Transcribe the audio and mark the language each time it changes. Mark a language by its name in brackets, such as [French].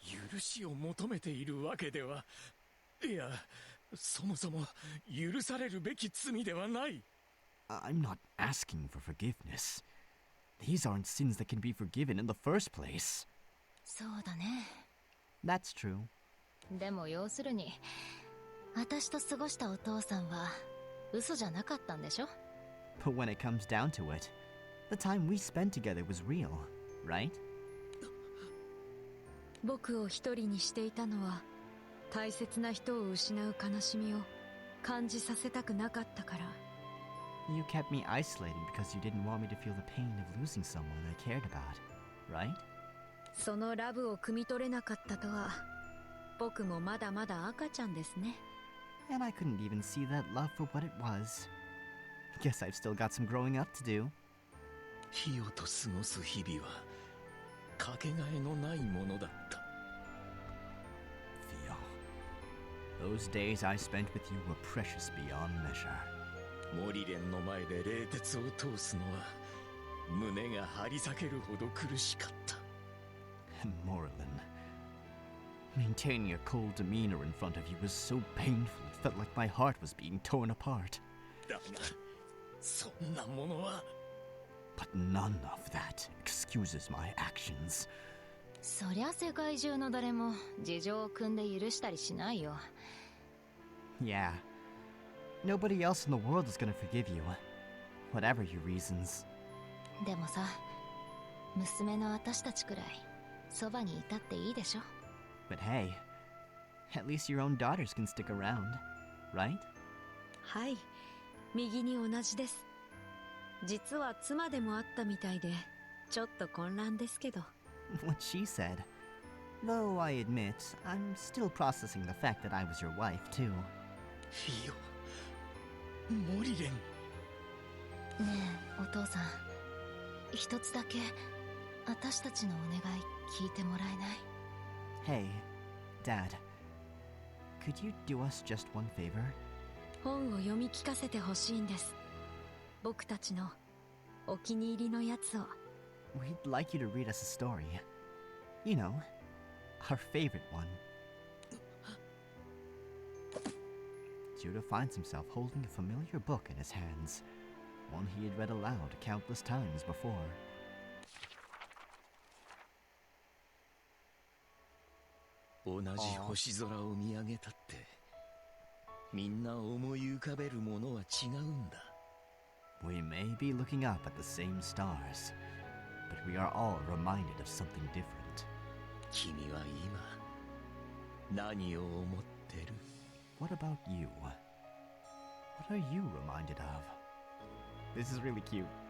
[Japanese] 許しを求めているわけでは、いや、そもそも許されるべき罪ではない。 [English] I'm not asking for forgiveness. These aren't sins that can be forgiven in the first place. [Japanese] そうだね。 [English] That's true. [Japanese] でも要するに、私と過ごしたお父さんは嘘じゃなかったんでしょ？ [English] But when it comes down to it, the time we spent together was real, right? [Japanese] 僕を一人にしていたのは大切な人を失う悲しみを感じさせたくなかったから。 [English] You kept me isolated because you didn't want me to feel the pain of losing someone I cared about, right? [Japanese] そのラブを汲み取れなかったとは、僕もまだまだ赤ちゃんですね。 [English] And I couldn't even see that love for what it was. Guess I've still got some growing up to do. [Japanese] フィオと過ごす日々はかけがえのないものだった。 [English] Those days I spent with you were precious beyond measure. [Japanese] モリレンの前で冷徹を通すのは胸が張り裂けるほど苦しかった。 [English] And Morlin, maintaining a cold demeanor in front of you was so painful it felt like my heart was being torn apart. [Japanese] だがそんなものは [English] But none of that excuses my actions. [Japanese] そりゃ世界中の誰も事情を組んで許したりしないよ。 [English] Yeah. Nobody else in the world is gonna forgive you. Whatever your reasons. [Japanese] でもさ、娘の私たちくらいそばにいたっていいでしょ。 [English] But hey, at least your own daughters can stick around, right? [Japanese] はい、右に同じです。実は妻でもあったみたいで、ちょっと混乱ですけど。 [English] What she said. Though I admit, I'm still processing the fact that I was your wife, too. [Japanese] フィオ、モリレン。ねえ、お父さん、一つだけ私たちのお願い聞いてもらえない？ [English] Hey, Dad. Could you do us just one favor? [Japanese] 本を読み聞かせてほしいんです。僕たちのお気に入りのやつを。 [English] We'd like you to read us a story. You know, our favorite one. Judah finds himself holding a familiar book in his hands, one he had read aloud countless times before. [Japanese] 同じ星空を見上げたってみんな思い浮かべるものは違うんだ。 [English] We may be looking up at the same stars, but we are all reminded of something different. [Japanese] 君は今何を思ってる？ [English] What about you? What are you reminded of? This is really cute.